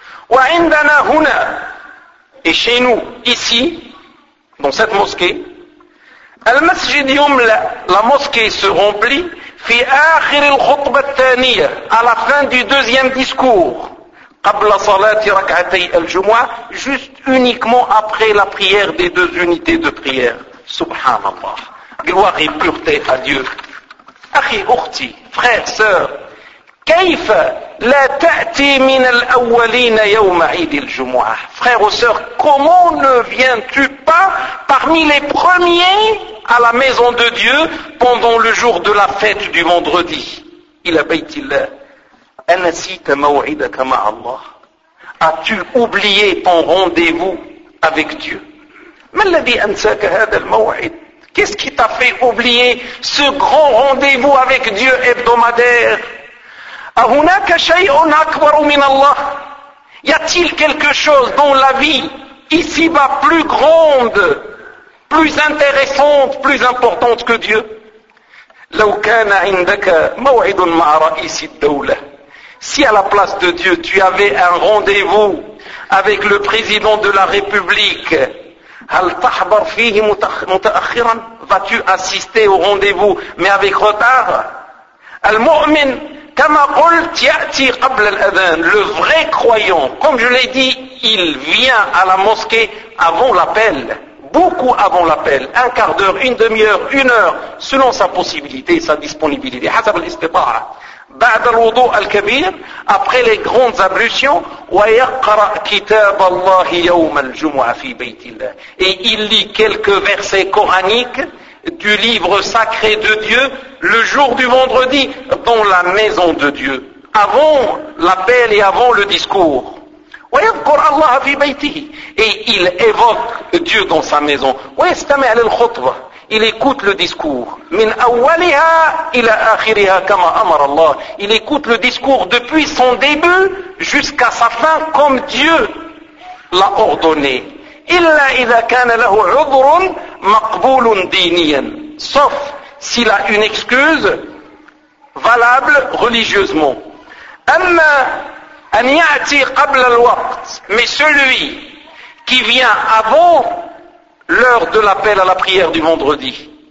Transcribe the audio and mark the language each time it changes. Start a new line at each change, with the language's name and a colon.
Arabic: وعندنا هنا,
French: et chez nous, ici, dans cette mosquée,
Arabic: المسجد يملأ,
French: la mosquée se remplit,
Arabic: في آخر الخطبة الثانية,
French: à la fin du deuxième discours,
Arabic: قبل صلاة ركعتي الجمعة,
French: juste uniquement après la prière des deux unités de prière. Subhanallah. Gloire et pureté à Dieu.
Arabic: أخي أختي,
French: frère, sœur,
Arabic: كيف لا تأتي من الأولين يوم عيد الجمعة.
French: Frère ou sœur, comment ne viens-tu pas parmi les premiers à la maison de Dieu pendant le jour de la fête du vendredi?
Arabic: إلى بيت الله. أنسيت موعدك مع الله.
French: As-tu oublié ton rendez-vous avec Dieu?
Arabic: ما الذي أنساك هذا الموعد؟
French: Qu'est-ce qui t'a fait oublier ce grand rendez-vous avec Dieu hebdomadaire?
Arabic: أهناك شيء أكبر من الله?
French: Y a-t-il quelque chose dans la vie ici-bas plus grande, plus intéressante, plus importante que Dieu?
Arabic: لو كان عندك موعد مع رئيس الدولة.
French: Si à la place de Dieu tu avais un rendez-vous avec le président de la République,
Arabic: هل تحضر فيه متأخرا؟
French: Vas-tu assister au rendez-vous mais avec retard?
Arabic: المؤمن كما قلت يأتي قبل الأذان.
French: Le vrai croyant, comme je l'ai dit, il vient à la mosquée avant l'appel, beaucoup avant l'appel, un quart d'heure, une demi-heure, une heure, selon sa possibilité et sa disponibilité.
Arabic: حسب الاستطاعة. بعد الوضوء الكبير,
French: après les grandes ablutions,
Arabic: ويقرأ كتاب الله يوم الجمعة في بيت الله.
French: Et il lit quelques versets coraniques du livre sacré de Dieu le jour du vendredi dans la maison de Dieu, avant l'appel et avant le discours.
Arabic: ويذكر الله في بيته.
French: Et il évoque Dieu dans sa maison.
Arabic: ويستمع للخطبة.
French: Il écoute le discours.
Arabic: من أولها إلى آخرها كما أمر الله.
French: Il écoute le discours depuis son début jusqu'à sa fin comme Dieu l'a ordonné.
Arabic: إلا إذا كان له عذر مقبول دينيا.
French: Sauf s'il a une excuse valable religieusement.
Arabic: أما أن يأتي قبل الوقت.
French: Mais celui qui vient avant l'heure de l'appel à la prière du vendredi.